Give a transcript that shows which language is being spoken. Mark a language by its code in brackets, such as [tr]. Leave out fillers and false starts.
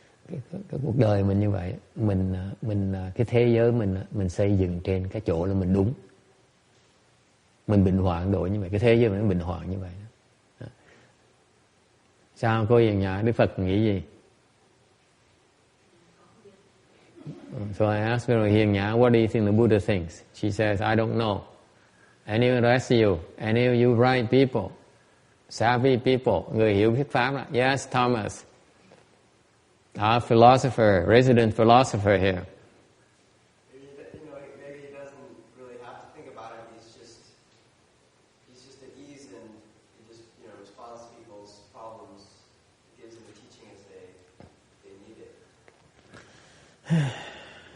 [vi] Cái cuộc đời mình như vậy, mình cái thế giới mình xây dựng trên cái chỗ là mình đúng. Mình bình hoạn độ như vậy, cái thế giới mình bình hoạn như vậy. Sao cô Hiền Nhã, Đức Phật nghĩ gì? [en] So I asked her, Hiền Nhã, what do you think the Buddha thinks? She says, I don't know. Any of the rest of you, any of you right people, savvy people, [vi] người hiểu thuyết pháp đó. [en] Yes, Thomas. Our philosopher, resident philosopher here. Maybe he doesn't really have to think about it. He's just at ease and he just responds to people's problems, gives them the teaching as they need it.